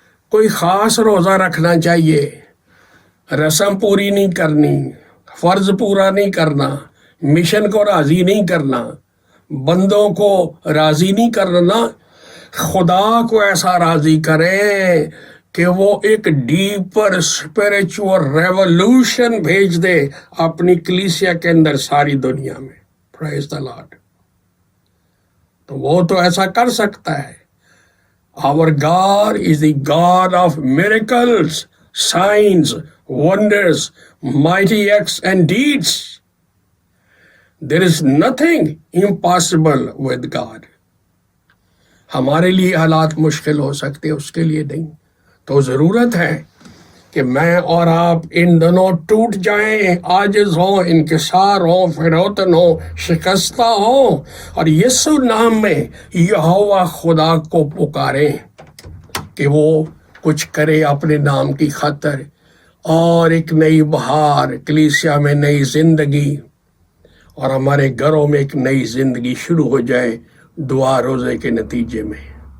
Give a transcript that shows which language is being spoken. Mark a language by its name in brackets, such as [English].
[Urdu] کوئی خاص روزہ رکھنا چاہیے، رسم پوری نہیں کرنی، فرض پورا نہیں کرنا، مشن کو راضی نہیں کرنا، بندوں کو راضی نہیں کرنا۔ خدا کو ایسا راضی کریں کہ وہ ایک [English] deeper spiritual revolution [Urdu] بھیج دے اپنی کلیسیا کے اندر، ساری دنیا میں۔ [English] Praise the Lord. [Urdu] تو وہ تو ایسا کر سکتا ہے. [English] Our God is the God of miracles, signs, wonders, mighty acts and deeds. There is nothing impossible with God. [Urdu] ہمارے لیے حالات مشکل ہو سکتے اس کے لیے نہیں. تو ضرورت ہے کہ میں اور آپ ان دنوں ٹوٹ جائیں، عاجز ہوں، انکسار ہوں، فروتن ہوں، شکستہ ہوں، اور یسوع نام میں یہوہ خدا کو پکاریں کہ وہ کچھ کرے اپنے نام کی خاطر، اور ایک نئی بہار، کلیسیا میں نئی زندگی، اور ہمارے گھروں میں ایک نئی زندگی شروع ہو جائے دعا روزے کے نتیجے میں.